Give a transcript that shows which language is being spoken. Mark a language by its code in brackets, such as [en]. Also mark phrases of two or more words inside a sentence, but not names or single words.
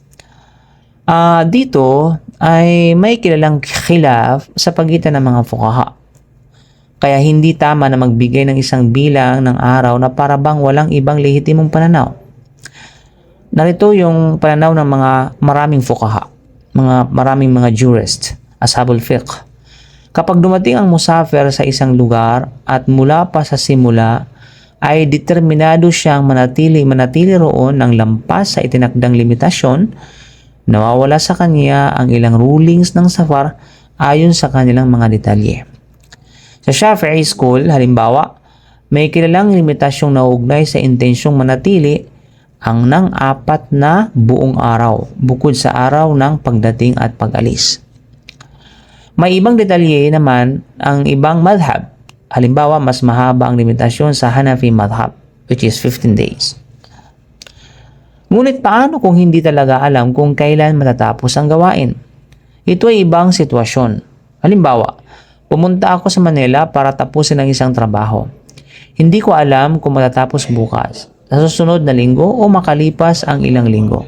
[tl] Dito ay may kilalang khilaf sa pagitan ng mga fuqaha. Kaya hindi tama na magbigay ng isang bilang ng araw na para bang walang ibang lehitimong pananaw. Narito yung pananaw ng mga maraming fuqaha, maraming mga jurist, [ar] أصحاب الفقه. [tl] Kapag dumating ang musafir sa isang lugar at mula pa sa simula ay determinado siyang manatili roon ng lampas sa itinakdang limitasyon, nawawala sa kanya ang ilang rulings ng safar ayon sa kanilang mga detalye. Sa Shafi'i school, halimbawa, may kilalang limitasyong nauugnay sa intensyong manatili ang ng 4 na buong araw, bukod sa araw ng pagdating at pag-alis. May ibang detalye naman ang ibang madhab. Halimbawa, mas mahaba ang limitasyon sa Hanafi madhab, [en] which is 15 days. [tl] Ngunit paano kung hindi talaga alam kung kailan matatapos ang gawain? Ito ay ibang sitwasyon. Halimbawa, pumunta ako sa Manila para tapusin ang isang trabaho. Hindi ko alam kung matatapos bukas, sa susunod na linggo o makalipas ang ilang linggo.